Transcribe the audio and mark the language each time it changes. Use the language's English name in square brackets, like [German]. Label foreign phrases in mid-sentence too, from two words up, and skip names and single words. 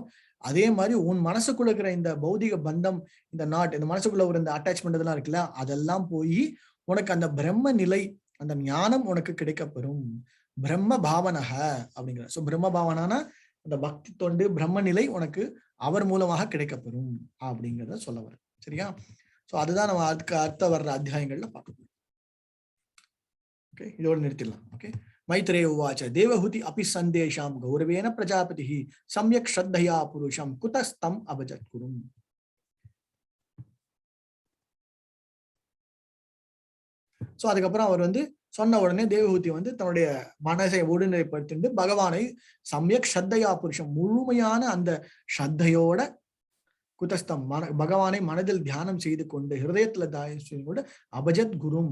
[Tamil] அதே மாதிரி உன் மனசுக்குள்ள இருக்கிற இந்த பௌதிக பந்தம், இந்த இந்த மனசுக்குள்ள ஒரு இந்த அட்டாச்மெண்ட் எல்லாம் இருக்குல்ல, அதெல்லாம் போய் உனக்கு அந்த பிரம்ம நிலை, அந்த ஞானம் உனக்கு கிடைக்கப்பெறும். பிரம்ம பாவனக அப்படிங்கிற. சோ பிரம்ம பாவனானா அந்த பக்தி தொண்டு, பிரம்ம நிலை உனக்கு அவர் மூலமாக கிடைக்கப்பெறும் அப்படிங்கிறத சொல்ல வரும். சரியா? சோ அதுதான் நம்ம அதுக்கு அடுத்த வர்ற அத்தியாயங்கள்ல பார்க்க போறோம். ஓகே, இதோடு நிறுத்திடலாம். ஓகே, [Sanskrit] मैत्रेय उवाच देवहूति अपि संदेशां गौरवेन प्रजापतिः सम्यक् श्रद्धया पुरुषं कुतस्तं अभजत्कुरुम्. [Tamil] சோ அதுக்கப்புறம் அவர் வந்து சொன்ன உடனே தேவஹூதி வந்து தன்னுடைய மனசை ஒருநிலைப்படுத்திட்டு பகவானை சம்யக் ஸ்ரத்தையா புருஷம், முழுமையான அந்த ஸ்ரத்தையோட குதஸ்தம் பகவானை மனதில் தியானம் செய்து கொண்டு, ஹிருதயத்துல தியானம் செய்து கொண்டு அபஜத் குரும்.